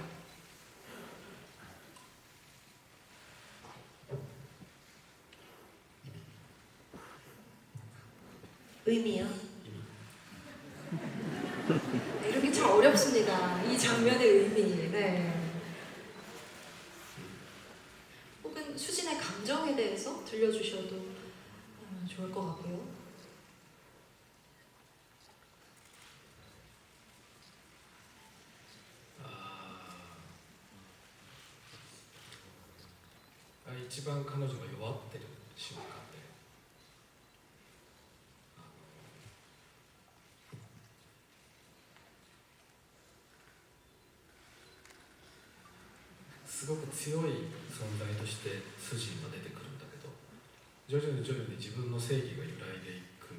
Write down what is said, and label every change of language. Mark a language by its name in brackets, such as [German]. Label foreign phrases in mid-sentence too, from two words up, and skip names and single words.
[Korean] 의미요? 네, 이런 게 참 어렵습니다. 이 장면의 의미. 네. 혹은 수진의 감정에 대해서 들려주셔도 좋을 것 같고요. [Japanese] 一番彼女が弱ってる瞬間で、すごく強い存在としてスジンは出てくるんだけど、徐々に自分の正義が揺らいでいく。